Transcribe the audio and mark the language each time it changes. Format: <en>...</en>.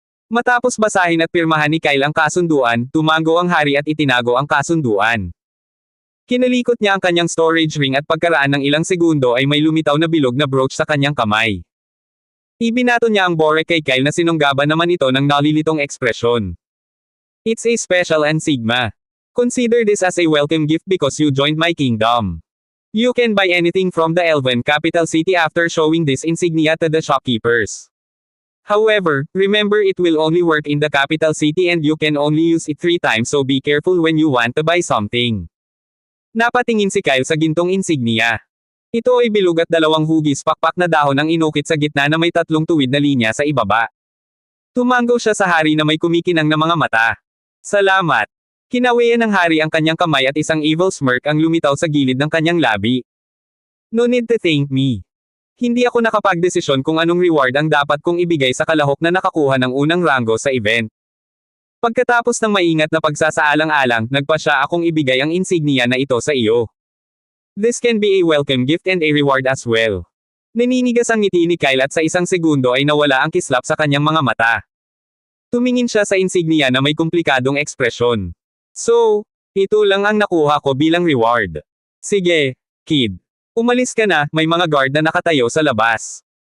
<tl>Matapos basahin at pirmahan ni Kyle ang kasunduan, tumango ang hari at itinago ang kasunduan. Kinalikot niya ang kanyang storage ring at pagkaraan ng ilang segundo ay may lumitaw na bilog na brooch sa kanyang kamay. Ibinato niya ang bore kay Kyle na sinunggaban naman ito ng nalilitong ekspresyon.</tl> <en>It's a special insignia. Consider this as a welcome gift because you joined my kingdom. You can buy anything from the Elven capital city after showing this insignia to the shopkeepers. However, remember it will only work in the capital city and you can only use it 3 times so be careful when you want to buy something.</en> <tl>Napatingin si Kyle sa gintong insignia. Ito ay bilog at 2 hugis pakpak na dahon ang inukit sa gitna na may 3 tuwid na linya sa ibaba. Tumango siya sa hari na may kumikinang na mga mata. Salamat. Kinawian ng hari ang kanyang kamay at isang</tl> <en>evil smirk</en> <tl>ang lumitaw sa gilid ng kanyang labi.</tl> <en>No need to thank me.</en> <tl>Hindi ako nakapagdesisyon kung anong reward ang dapat kong ibigay sa kalahok na nakakuha ng unang rango sa event. Pagkatapos ng maingat na pagsasaalang-alang, nagpasya akong ibigay ang insignia na ito sa iyo.</tl> <en>This can be a welcome gift and a reward as well.</en> <tl>Naninigas ang ngiti ni Kyle at sa isang segundo ay nawala ang kislap sa kanyang mga mata. Tumingin siya sa insignia na may komplikadong ekspresyon. So, ito lang ang nakuha ko bilang reward. Sige, kid. Umalis ka na, may mga guard na nakatayo sa labas.</tl>